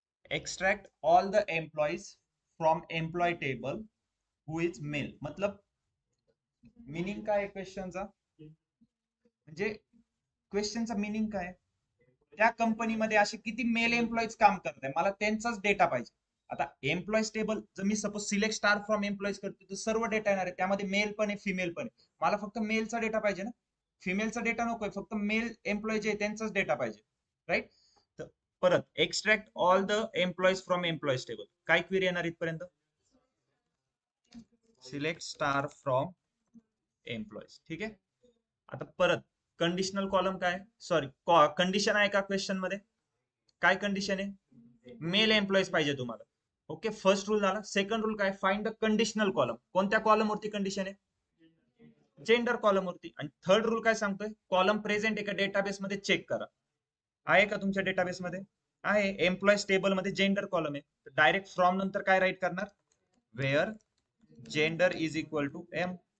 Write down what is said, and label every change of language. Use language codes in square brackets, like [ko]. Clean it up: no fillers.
[en] Extract all the employees from employ table who is male. [mr] मतलब meaning काय क्वेश्चनचा, म्हणजे क्वेश्चनचा meaning काय, त्या कंपनीमध्ये असे किती मेल एम्प्लॉईज काम करताय, मला त्यांचाच डेटा पाहिजे. आता एम्प्लॉईज टेबल जर मी suppose select star from employees करतो, तर सर्व डेटा येणार आहे, त्यामध्ये मेल पण आहे फिमेल पण आहे. मला फक्त मेलचा डेटा पाहिजे ना, फिमेलचा डेटा नकोय, फक्त मेल एम्प्लॉई जे त्यांचाच डेटा पाहिजे. [en] right, [mr] तर परत [en] Extract all the employees from employees table. [mr] काय क्वेरी येणार इथपर्यंत, [en] Select star from employees. [mr] ठीक आहे, आता परत कंडिशनल कॉलम काय, सॉरी कंडिशन आहे का क्वेश्चन मध्ये, काय कंडिशन आहे, मेल एम्प्लॉईज पाहिजे तुम्हाला. ओके, फर्स्ट रूल झाला. [en] second rule [mr] काय, [en] Find the conditional column. [mr] कोणत्या कॉलम वरती कंडिशन आहे, जेंडर कॉलम वरती. आणि थर्ड रूल काय सांगतोय, कॉलम प्रेझेंट एका डेटाबेस मध्ये चेक करा. आहे का तुमच्या डेटाबेस मध्ये, आहे. एम्प्लॉईज टेबल मध्ये जेंडर कॉलम आहे, तर डायरेक्ट फ्रॉम नंतर काय राईट करणार, [en] Where gender is equal to M.